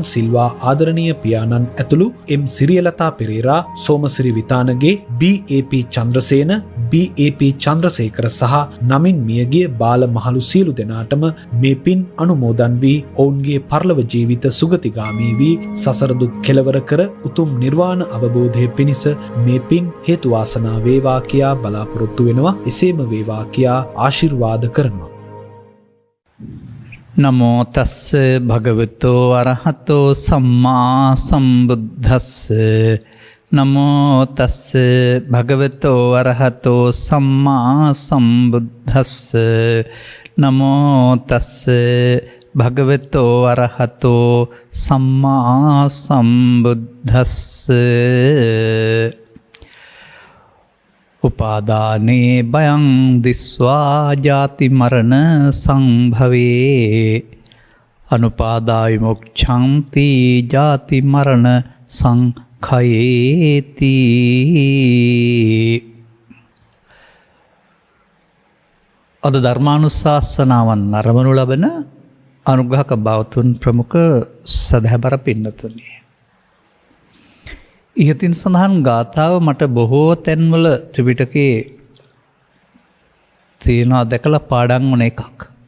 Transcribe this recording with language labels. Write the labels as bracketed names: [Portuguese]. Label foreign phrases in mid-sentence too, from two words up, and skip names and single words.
[Sinhala] සිල්වා ආදරණීය පියාණන් ඇතුළු M සිරියලතා පෙරේරා සෝමසිරි විතානගේ BAP චන්ද්‍රසේන BAP චන්ද්‍රසේකර සහ නමින් මියගිය බාල මහලු සියලු දෙනාටම මේ පින් අනුමෝදන් වී ඔවුන්ගේ පරලොව ජීවිත සුගතිගාමී වී සසර දුක් කෙලවර කර උතුම් නිර්වාණ අවබෝධයේ පිණිස මේ පින් හේතු වාසනා වේවා කියා බලාපොරොත්තු වෙනවා. එසේම වේවා කියා ආශිර්වාද කරනවා. [Pali] නමෝ තස්ස භගවතෝ අරහතෝ සම්මා සම්බුද්දස්ස නමෝ තස්ස භගවතෝ අරහතෝ සම්මා සම්බුද්දස්ස නමෝ තස්ස භගවතෝ අරහතෝ සම්මා සම්බුද්දස්ස උපාදානේ බයං දිස්වා ජාති මරණ සංභවේ අනුපාදාය මොක්ඛන්ති ජාති මරණ සංඛයේති. [Sinhala] අද ධර්මානුශාසනාවන් අරමුණු ලබන අනුග්‍රහක බවතුන් ප්‍රමුඛ සදහැබර පින්නතුනි, ඉහතින් සඳහන් ගාථාව මට බොහෝ තැන්වල ත්‍රිපිටකයේ තියෙනවා දැකලා පාඩම් වුණ එකක්.